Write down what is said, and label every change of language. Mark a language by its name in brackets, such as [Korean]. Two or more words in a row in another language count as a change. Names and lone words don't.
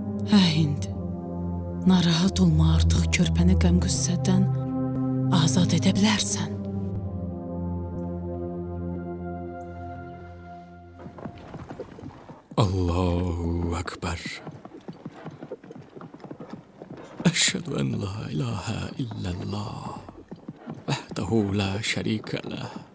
[Azerbaijani] Hə Hind. Narahat olma, artıq körpəni qəm-qüssədən azad edə bilərsən. [Arabic] الله أكبر. أشهد أن لا إله إلا الله. وحده لا شريك له.